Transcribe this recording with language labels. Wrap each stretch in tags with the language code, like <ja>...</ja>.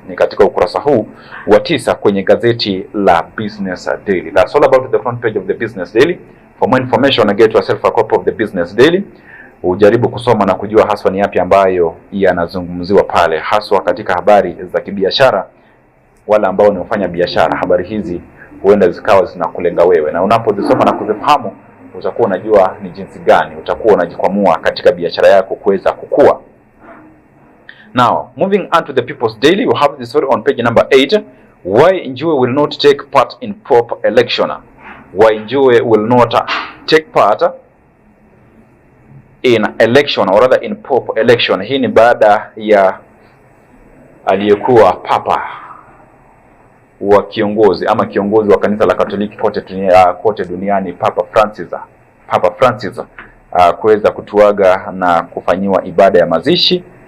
<sw>Ni katika ukurasa huu wa 9 kwenye gazeti la Business Daily.</sw> <en>That's all about the front page of the Business Daily. For more information, get yourself a copy of the Business Daily.</en> <sw>Ujaribu kusoma na kujua haswa ni yapi ambayo yanazungumziwa pale, haswa katika habari za kibiashara. Wala ambao ni wafanya biashara, habari hizi huenda zikawa zinakulenga wewe, na unapozisoma na kuzifahamu utakuwa unajua ni jinsi gani utakuwa unajikwamua katika biashara yako kuweza kukua.</sw> <en>Now, moving on to the People's Daily, we have this story on page number 8. Why Njue will not take part in POP election. Why Njue will not take part in election, or rather in POP election.</en> <sw>Hii ni baada ya aliyekuwa papa wa kiongozi ama kiongozi wa kanisa la Katoliki kote duniani Papa Francis kuweza kutuaga na kufanyiwa ibada ya mazishi.</sw>